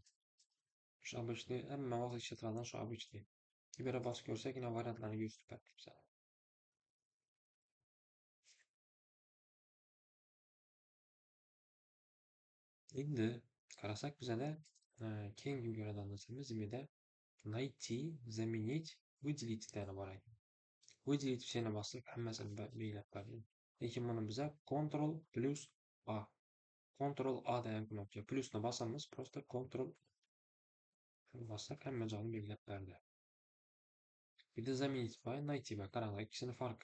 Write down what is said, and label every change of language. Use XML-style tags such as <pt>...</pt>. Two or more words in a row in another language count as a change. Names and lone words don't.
<uz>Shu обычный hamma vaqt ishlatiladigan shu обычный. Bu yerga bosib ko'rsak, variantlarni yo'yib beradi bizlar. Endi qarasak bizada keyingi ko'radigan narsamiz bu yerda</uz> <ru>найти, заменить, выделить</ru> <uz>degani bor ekan.</uz> <ru>Выделить всени</ru> <uz>bossak hammasini belgilab beradi. Lekin buni biza Ctrl plus A. Ctrl A degan knopka. Plusni bosamiz, просто Ctrl bossak hamma joyini belgilab berdi. Bitta заменить va найти va qaranglar, ikkisini farqi.</uz>